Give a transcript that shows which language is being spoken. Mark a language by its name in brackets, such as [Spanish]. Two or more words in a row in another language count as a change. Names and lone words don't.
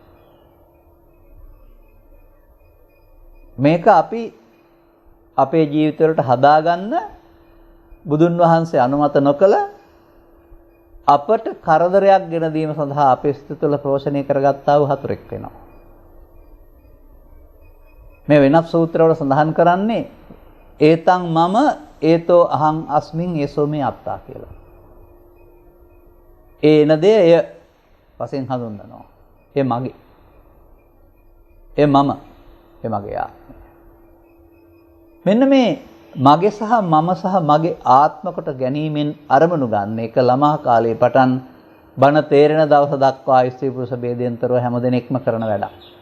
[Sinhala] මේක අපි අපේ ජීවිතවලට හදාගන්න බුදුන් වහන්සේ අනුමත නොකළ අපට කරදරයක් ගෙන දීම සඳහා අපේ සිත තුළ පෝෂණය කරගත්තා වූ හතුරෙක් වෙනවා. මේ වෙනත් සූත්‍රවල සඳහන් කරන්නේ [Pali] ඒතං මම ඒතෝ අහං අස්මින් ඒසෝ මේ අත්තා [Sinhala] කියලා. ඒ එන දේ එය වශයෙන් හඳුන්වනවා. ඒ මගේ. ඒ මම. ඒ මගේ ආත්මය. මෙන්න මේ මගේ සහ මම සහ මගේ ආත්ම කොට ගැනීමෙන් අරමුණු ගන්න එක ළමා කාලයේ පටන් බණ තේරෙන දවස දක්වා ස්ත්‍රී පුරුෂ ભેදයෙන්තරව හැමදෙනෙක්ම කරන වැඩක්.